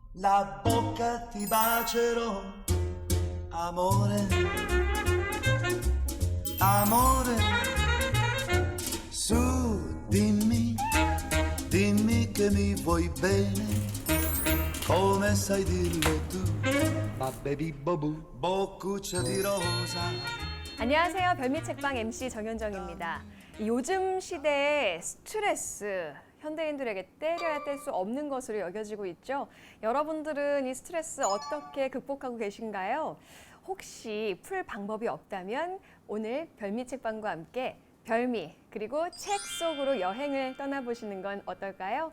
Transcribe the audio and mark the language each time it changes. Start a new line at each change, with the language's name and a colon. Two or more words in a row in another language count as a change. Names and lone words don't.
Italian: questa bocca ti bacerò, amore, amore, su dimmi, dimmi che mi vuoi bene, come sai dirlo tu, ma baby bobu, boccuccia di rosa.
Korean: 안녕하세요. 별미책방 MC 정현정입니다. 요즘 시대의 스트레스, 현대인들에게 때려야 뗄 수 없는 것으로 여겨지고 있죠. 여러분들은 이 스트레스 어떻게 극복하고 계신가요? 혹시 풀 방법이 없다면 오늘 별미책방과 함께 별미 그리고 책 속으로 여행을 떠나보시는 건 어떨까요?